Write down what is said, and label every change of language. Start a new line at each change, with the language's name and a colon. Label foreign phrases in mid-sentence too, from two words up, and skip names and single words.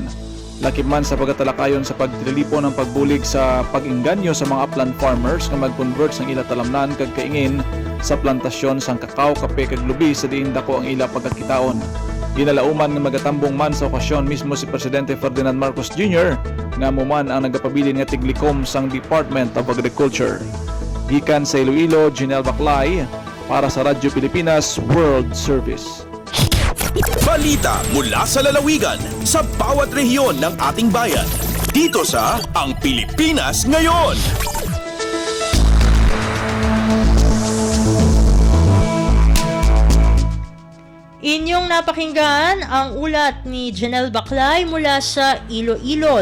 Hiligaynon: Lakip man sa pagkatalakayon sa pagtilipon ng pagbulig sa pag-inganyo sa mga
English: upland farmers
Hiligaynon: nga mag-convert sang ila talamnan kag kaingin sa plantasyon sang kakao, kape kag lubi sa diin dako ang ila pagkakitaon. Ginalauman nga magatambong man sa okasyon mismo si Presidente Ferdinand Marcos Jr. nga muman ang nagapabilin nga tiglikom sang Department of Agriculture. Gikan sa Iloilo, Janelle Baclay para sa Radyo Pilipinas World Service.
Filipino: Balita mula sa lalawigan sa bawat rehiyon ng ating bayan. Dito sa Ang Pilipinas Ngayon. Inyong napakinggan ang ulat ni Janelle Baclay mula sa Iloilo.